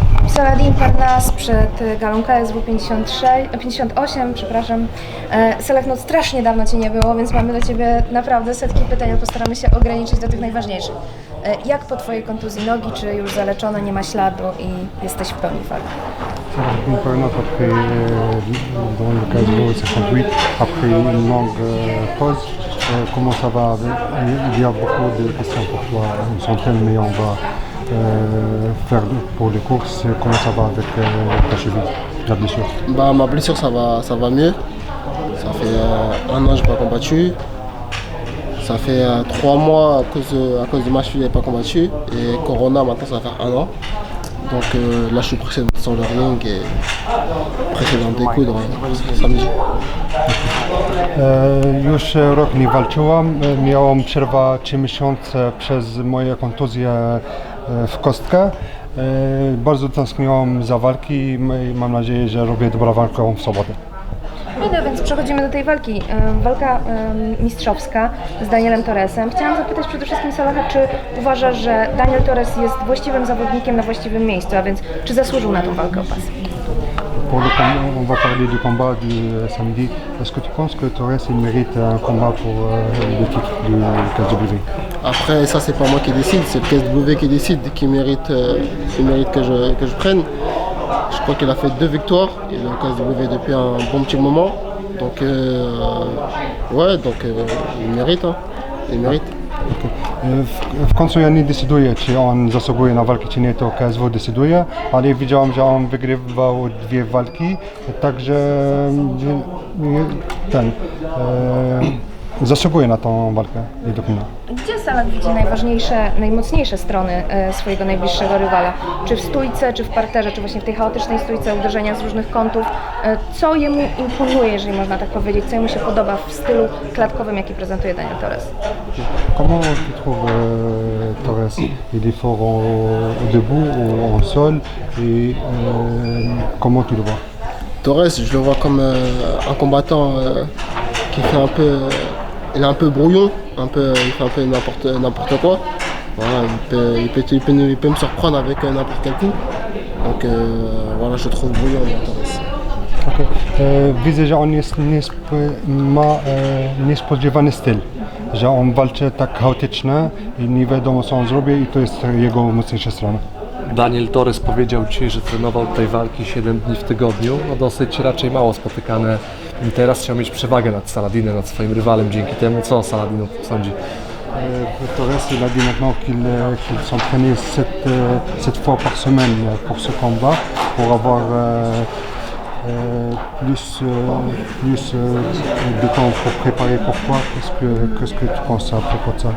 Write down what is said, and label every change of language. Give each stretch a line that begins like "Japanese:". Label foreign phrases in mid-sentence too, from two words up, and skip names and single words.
Polish: Saladin Parnas przed galą KSW 58, przepraszam. Salek, no strasznie dawno Cię nie było, więc mamy do Ciebie naprawdę setki pytań, ale postaramy się ograniczyć do tych najważniejszych. Jak po Twojej kontuzji nogi, czy już zaleczone, nie ma śladu i jesteś w pełni formy?
French: Saladin Parnas après dans le KSW 58, après une longue pause, comment ça va? Il y a beaucoup de questions pour toi, une centaine, mais on va faire pour les courses. Comment ça va avec ta cheville, la blessure? Bah, ma blessure ça va mieux. Ça fait un an que je n'ai pas combattu. Ça fait 3 mois à cause de ma cheville, je n'ai pas combattu. Et Corona, maintenant ça va faire 1 an. Donc là je suis pressé sur le ring et pressé d'en découdre samedi.
Polish: Już rok nie walczyłam, miałam przerwę 3 miesiące przez moje kontuzje w kostkę. Bardzo tęskniłam za walki i mam nadzieję, że robię dobrą walkę w sobotę. No więc przechodzimy do tej walki. Walka mistrzowska z Danielem Torresem. Chciałam zapytać przede wszystkim Salaha, czy uważasz, że Daniel Torres jest właściwym zawodnikiem na właściwym miejscu, a więc czy zasłużył na tą walkę o pas?
French: On va parler du combat du samedi. Est-ce que tu penses que Torres il mérite un combat pour le titre du KSW? Après ça c'est pas moi qui décide, c'est le KSW qui décide, qui mérite que je prenne. Je crois qu'il a fait 2 victoires, il est au KSW depuis un bon petit moment. Donc il mérite, hein. Il mérite.
Polish: W końcu ja nie decyduję, czy on zasługuje na walkę, czy nie, to KSW decyduje, ale widziałem, że on wygrywał 2 walki, także zasługuje na tą walkę według mnie. Gdzie Salak widzi najważniejsze, najmocniejsze strony swojego najbliższego rywala? Czy w stójce, czy w parterze, czy właśnie w tej chaotycznej stójce, uderzenia z różnych kątów? Co jemu imponuje, jeżeli można tak powiedzieć, co jemu się podoba w stylu klatkowym, jaki prezentuje Daniel Torres?
French: Comment tu trouves Torres? Il est fort au debout ou en sol et comment tu le vois? Torres, je le vois comme un combattant qui fait il est un peu brouillon, il fait un peu n'importe quoi. Voilà, il peut me surprendre avec n'importe quel coup. Donc voilà, je le trouve brouillon, Torres. Okay.
Polish: Widzę, że on ma niespodziewany styl, że on walczy tak chaotycznie i nie wiadomo co on zrobi i to jest jego mocniejsza strona. Daniel Torres powiedział Ci, że trenował tej walki 7 dni w tygodniu, no dosyć raczej mało spotykane. I teraz chciał mieć przewagę nad Saladinem, nad swoim rywalem dzięki temu. Co Saladin sądzi?
French: Torres il a dit maintenant qu'il s'entraînait 7 fois par semaine pour ce combat, pour avoir plus de temps pour préparer. Pourquoi? Qu'est-ce que tu penses à propos de ça?